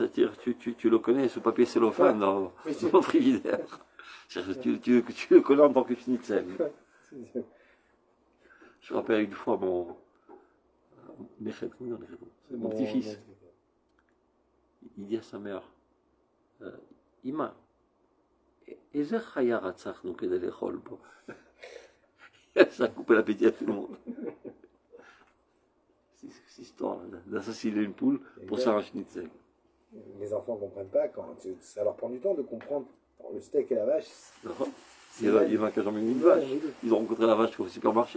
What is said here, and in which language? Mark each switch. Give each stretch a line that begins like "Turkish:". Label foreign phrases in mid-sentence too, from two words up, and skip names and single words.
French: C'est-à-dire, tu le connais sous papier cellophane dans ton frigidaire. Tu le connais en tant que schnitzel. Je me rappelle une fois mon petit-fils, il dit à sa mère, Ima,
Hebrew: איזה חיה רצחנו כדי לאכול בו?
French: Ça a coupé l'appétit à tout le monde. Cette histoire d'assassiner une poule pour faire un schnitzel. Les enfants ne comprennent pas, ça leur prend du temps de comprendre le steak et la vache. Il y en a qui n'ont jamais vu une vache. Ils ont rencontré la vache au supermarché.